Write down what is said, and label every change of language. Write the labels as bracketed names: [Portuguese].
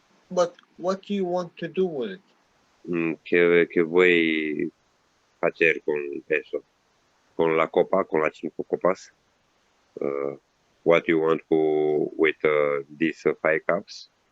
[English] But what do you want to do with it? [Spanish] ¿Qué voy a hacer con eso? Con la copa, con las 5 copas. [English] What you want to with these 5 cups?